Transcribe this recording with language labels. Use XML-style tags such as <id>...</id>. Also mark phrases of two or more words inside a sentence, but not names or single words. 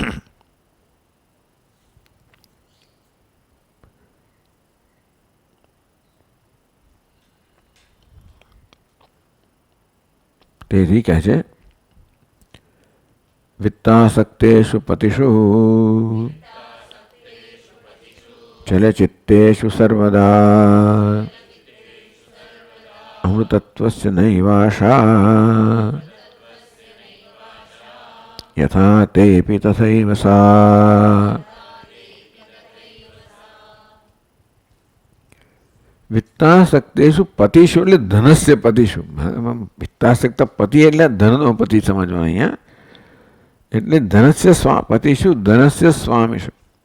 <gu>તેથી કહે છે</gu> <sa>वित्तासक्तेषु पतिषु चलचित्तेषु सर्वदा अमृतत्वस्य नैवाशा यथा तेऽपि तथैव सा। वित्तासक्तेषु पतिषु</sa> <gu>એટલે</gu> <sa>धनस्य पतिषु.</sa> <gu>વિત્તાસક્ત પતિ એટલે ધનનો પતિ સમજવાનો અહીંયા.</gu> <sa>એટલે धनस्य पतिषु धनस्य स्वामीषु.</sa>